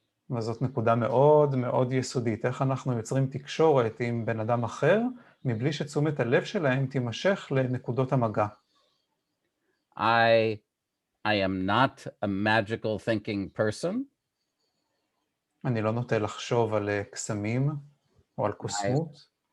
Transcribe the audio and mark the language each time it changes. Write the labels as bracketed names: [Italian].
[Hebrew] וזאת נקודה מאוד מאוד יסודית. איך אנחנו יוצרים תקשורת עם בן אדם אחר, מבלי שתשומת הלב שלהם תימשך לנקודות המגע. [English] I am not a magical thinking person. [Hebrew] אני לא נוטה לחשוב על קסמים או על קוסמות.